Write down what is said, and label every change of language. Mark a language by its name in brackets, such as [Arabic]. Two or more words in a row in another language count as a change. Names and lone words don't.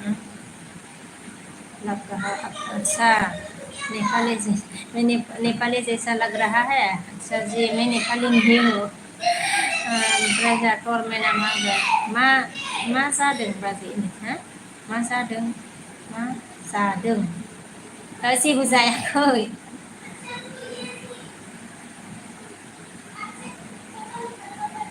[Hindi] लग रहा अच्छा नेपाली जैसा लग रहा है अच्छा जी मैं नेपाली नहीं हूँ [Bodo] ओमफ्राय जोंहा टरमेना मा होनगोन मा जादों बाजै हा मा जादों जेबो जायाखै